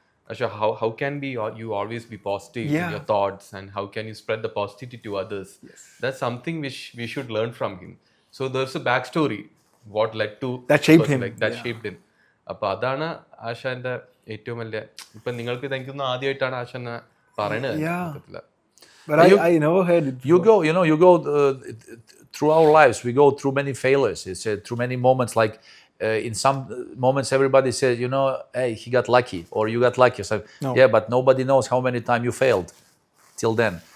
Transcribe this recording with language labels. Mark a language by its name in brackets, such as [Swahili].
[Malayalam] പക്ഷേ [English] how can you always be positive in your thoughts, and how can you spread the positivity to others? That's something which we should learn from him. So there's a backstory what led to that shaped him. Like that shaped him. [Malayalam] അപ്പോൾ അതാണ് ആശാന്റെ ഏറ്റവും വലിയ, ഇപ്പം നിങ്ങൾക്ക് എനിക്കൊന്ന് ആദ്യമായിട്ടാണ് ആശാൻ പറയണത്. [English] But I never heard it before. You go through our lives, we go through many failures. It's through many moments, like in some moments everybody says, hey, he got lucky, or you got lucky. So, no. Yeah, but nobody knows how many times you failed till then.